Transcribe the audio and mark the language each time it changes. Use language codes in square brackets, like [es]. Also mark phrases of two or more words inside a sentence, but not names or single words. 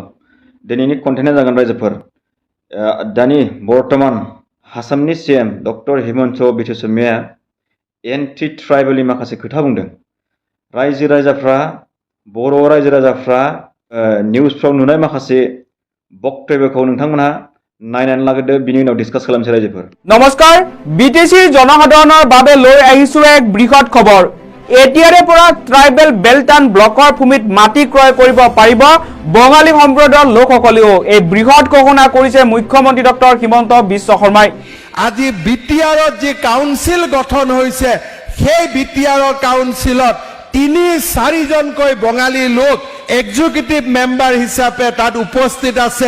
[brx] दिनैनि कन्टेन्टआ जागोन रायजोफोर दानि बर्तमान आसामनि सीएम डक्टर हिमन्त बिश्व शर्माया [en] anti tribal [brx] माखासे खोथा बुंदों। रायजो राजाफ्रा बर' रायजो राजाफ्रा निउसफ्राव नुनाय माखासे बक्तव्यखौ नोंथांमोनहा नायनानै लागोदो, बिनि उनाव डिसकास खालामसै रायजोफोर। नमस्कार, [as] বিটিচিৰ জনসাধাৰণৰ বাবে লৈ আহিছো এক বৃহৎ খবৰ। এতিয়াৰে পৰা [en] tribal belt and block [as] ভূমিত মাটি ক্ৰয় কৰিব পাৰিব বঙালী সম্প্ৰদায়ৰ লোকসকলেও। এই বৃহৎ ঘোষণা কৰিছে মুখ্যমন্ত্ৰী ডক্টৰ হিমন্ত বিশ্ব শৰ্মাই। আজি বিটিআৰত যি কাউন্সিল গঠন হৈছে, সেই বিটিআৰৰ কাউন্সিলত ৩-৪জনকৈ বঙালী লোক [en] executive member [as] হিচাপে তাত উপস্থিত আছে।